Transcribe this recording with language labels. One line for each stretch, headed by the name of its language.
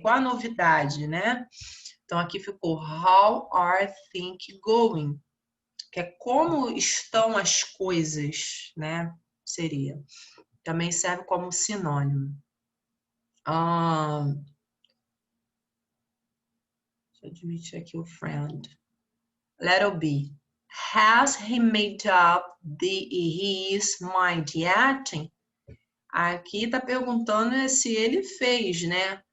Portuguese: Qual a novidade, né? Então, aqui ficou how are things going? Que é como estão as coisas, né? Seria. Também serve como sinônimo. Deixa eu admitir aqui o friend.
English: Letter B. Has he made up his mind yet?
Portuguese: Aqui está perguntando se ele fez, né?